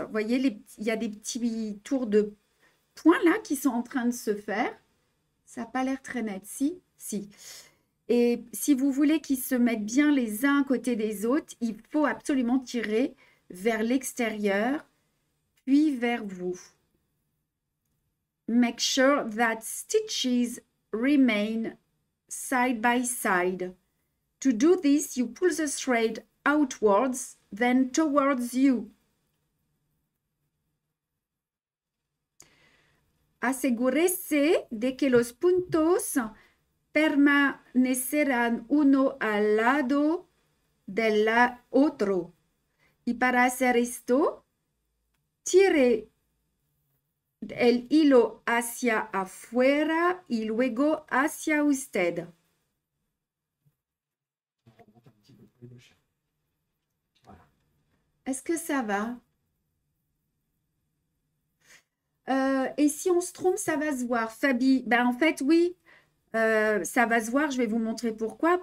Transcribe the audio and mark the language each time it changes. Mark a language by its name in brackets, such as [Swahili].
[French] Vous voyez, il y a des petits tours de points là qui sont en train de se faire. Ça n'a pas l'air très net. Si, si. Et si vous voulez qu'ils se mettent bien les uns à côté des autres, il faut absolument tirer vers l'extérieur, puis vers vous. [English] Make sure that stitches remain side by side. To do this, you pull the thread outwards, then towards you. [Spanish] Asegúrese de que los puntos permanecerán uno al lado del otro. Y para hacer esto, tire el hilo hacia afuera y luego hacia usted. [French] On remonte un petit peu pour les gauchers. Voilà. Est-ce que ça va? Et si on se trompe, ça va se voir. Fabi, ben en fait, oui, ça va se voir. Je vais vous montrer pourquoi.